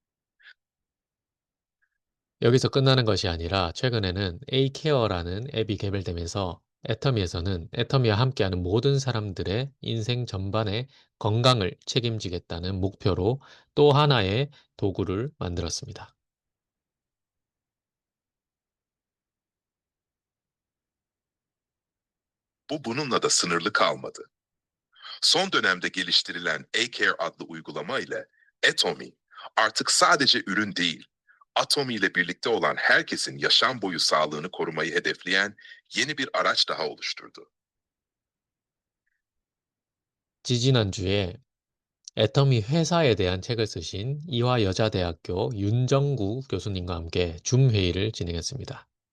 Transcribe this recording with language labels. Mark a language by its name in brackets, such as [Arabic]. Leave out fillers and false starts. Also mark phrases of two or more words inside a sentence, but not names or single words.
[Korean] 여기서 끝나는 것이 아니라 최근에는 A케어라는 앱이 개발되면서 애터미에서는 애터미와 함께하는 모든 사람들의 인생 전반의 건강을 책임지겠다는 목표로 또 하나의 도구를 만들었습니다. [Turkish] Bu bununla da sınırlı kalmadı. Son dönemde geliştirilen A-Care adlı uygulama ile Atomi artık sadece ürün değil, Atomi ile birlikte olan herkesin yaşam boyu sağlığını korumayı hedefleyen yeni bir araç daha oluşturdu. [Korean] 지지난주에 애터미 회사에 대한 책을 쓰신 이화여자대학교 윤정구 교수님과 함께 줌 회의를 진행했습니다.